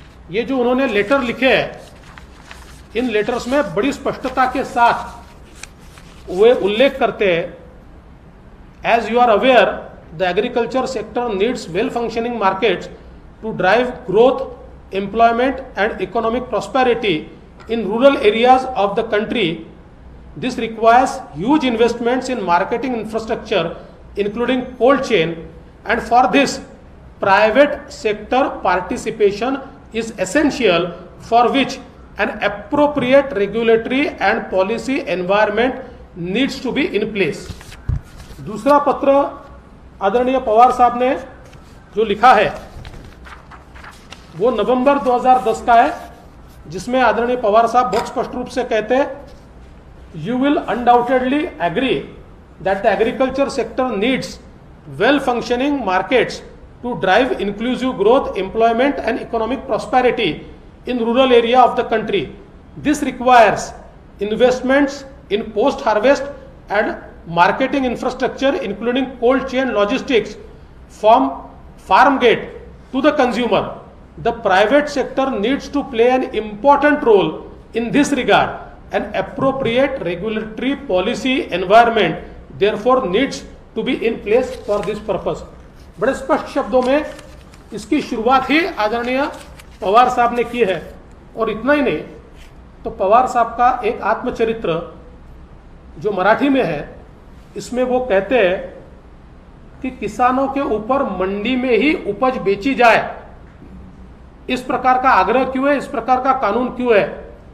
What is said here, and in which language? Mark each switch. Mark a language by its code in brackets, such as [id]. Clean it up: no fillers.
[hi] ये जो उन्होंने लेटर लिखे हैं, इन लेटर्स में बड़ी स्पष्टता के साथ वे उल्लेख करते हैं, [en] As you are aware the agriculture sector needs well functioning markets to drive growth, employment and economic prosperity in rural areas of the country. This requires huge investments in marketing infrastructure including cold chain, and for this private sector participation is essential, for which an appropriate regulatory and policy environment needs to be in place. [hi] दूसरा पत्र आदरणीय पवार साहब ने जो लिखा है वो नवंबर 2010 का है, जिसमें आदरणीय पवार साहब बहुत स्पष्ट रूप से कहते हैं, [en] You will undoubtedly agree that the agriculture sector needs well functioning markets to drive inclusive growth, employment and economic prosperity in rural area of the country. This requires investments in post harvest and marketing infrastructure including cold chain logistics from farm gate to the consumer. The private sector needs to play an important role in this regard. An appropriate regulatory policy environment therefore needs to be in place for this purpose. [hi] बड़े स्पष्ट शब्दों में इसकी शुरुआत ही आदरणीय पवार साहब ने की है। और इतना ही नहीं, तो पवार साहब का एक आत्मचरित्र जो मराठी में है, इसमें वो कहते हैं कि किसानों के ऊपर मंडी में ही उपज बेची जाए, इस प्रकार का आग्रह क्यों है, इस प्रकार का कानून क्यों है?